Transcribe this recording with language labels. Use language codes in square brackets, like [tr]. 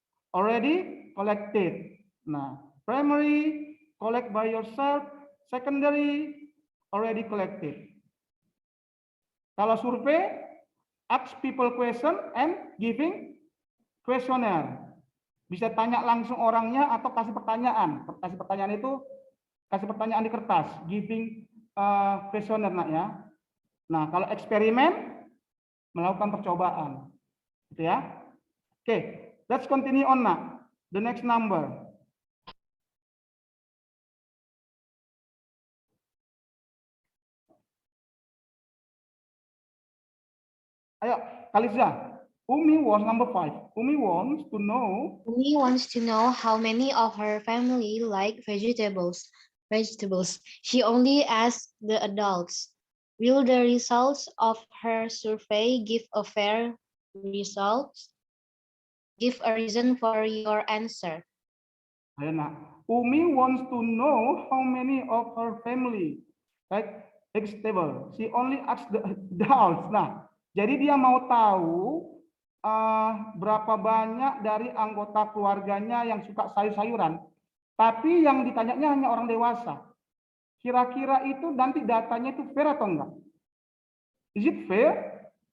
[en] Already collected. Nah, primary collect by yourself. Secondary already collected. [id] Kalau survei, [en] ask people question and giving questionnaire. [id] Bisa tanya langsung orangnya atau kasih pertanyaan. Kasih pertanyaan itu kasih pertanyaan di kertas, [en] giving questionnaire [id] nak ya. Nah, kalau eksperimen melakukan percobaan. Gitu ya. [en] Oke, let's continue on nak. The next number. Ayo, Kaliza. Umi was number 5. Umi wants to know how many of her family like vegetables. She only asked the adults. Will the results of her survey give a fair result? Give a reason for your answer. [id] Ayo nak. [en] Umi wants to know how many of her family like vegetable. She only asked the adults. [id] Nah, jadi dia mau tahu berapa banyak dari anggota keluarganya yang suka sayur-sayuran. Tapi yang ditanyanya hanya orang dewasa. Kira-kira itu nanti datanya itu fair atau enggak? [en] Is it fair?